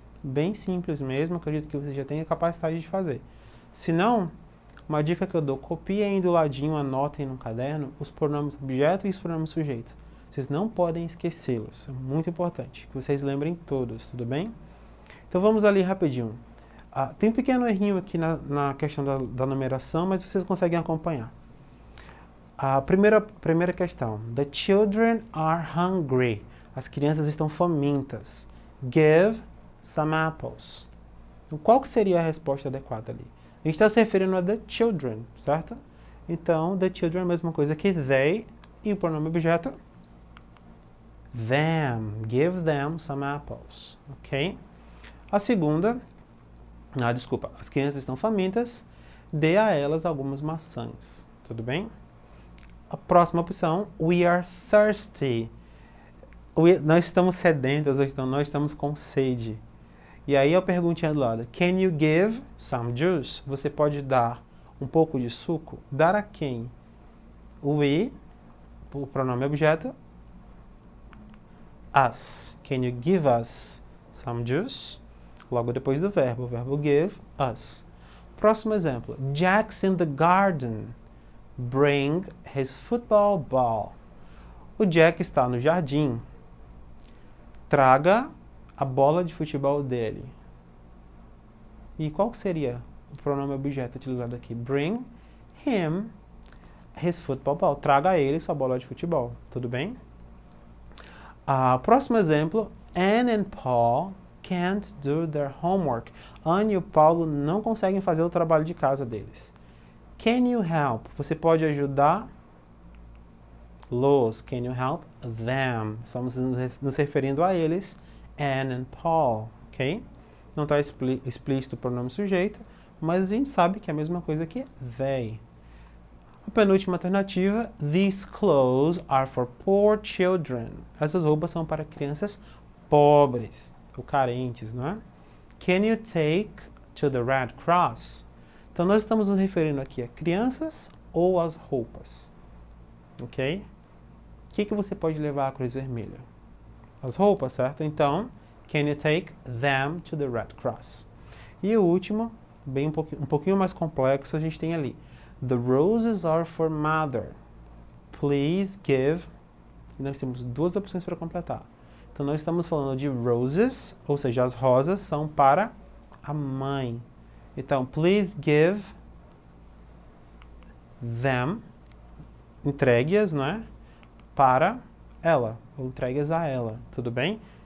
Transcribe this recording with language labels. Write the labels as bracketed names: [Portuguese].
[Portuguese] Bem simples mesmo, acredito que você já tenha capacidade de fazer. Se não, uma dica que eu dou, copiem do ladinho, anotem no caderno os pronomes objeto e os pronomes sujeito. Vocês não podem esquecê-los, é muito importante que vocês lembrem todos, tudo bem? Então vamos ali rapidinho. Tem um pequeno errinho aqui na questão da numeração, mas vocês conseguem acompanhar. A primeira questão. [English] The children are hungry. [Portuguese] As crianças estão famintas. [English] Give some apples. [Portuguese] Então, qual que seria a resposta adequada ali? A gente está se referindo a the children, certo? Então, the children é a mesma coisa que they e o pronome objeto them. [English] Give them some apples. [Portuguese] Ok? A segunda, desculpa, as crianças estão famintas, dê a elas algumas maçãs. Tudo bem? A próxima opção, [English] we are thirsty. [Portuguese] Nós estamos sedentas, ou então nós estamos com sede. E aí eu perguntinha do lado, [English] can you give some juice? [Portuguese] Você pode dar um pouco de suco? Dar a quem? We, o pronome objeto, us. [English] Can you give us some juice? [Portuguese] Logo depois do verbo, o verbo give, us. Próximo exemplo, [English] Jack's in the garden. Bring his football ball. [Portuguese] O Jack está no jardim. Traga a bola de futebol dele. E qual seria o pronome objeto utilizado aqui? [English] Bring him his football ball. [Portuguese] Traga a ele sua bola de futebol. Tudo bem? Próximo exemplo. [English] Anne and Paul can't do their homework. [Portuguese] Anne e o Paulo não conseguem fazer o trabalho de casa deles. [English] Can you help? [Portuguese] Você pode ajudar? Los, [English] can you help them? [Portuguese] Estamos nos referindo a eles, Anne and Paul, ok? Não está explícito o pronome sujeito, mas a gente sabe que é a mesma coisa que they. A penúltima alternativa, [English] these clothes are for poor children. [Portuguese] Essas roupas são para crianças pobres ou carentes, não é? [English] Can you take to the Red Cross? [Portuguese] Então nós estamos nos referindo aqui a crianças ou as roupas, ok? O que você pode levar à Cruz Vermelha? As roupas, certo? Então, [English] can you take them to the Red Cross? [Portuguese] E o último, bem um pouquinho mais complexo, a gente tem ali. [English] The roses are for mother. Please give. [Portuguese] E nós temos duas opções para completar. Então, nós estamos falando de roses, ou seja, as rosas são para a mãe. Então, [English] please give them. [Portuguese] Entregue-as, não é? Para ela, ou entregue-as a ela, tudo bem?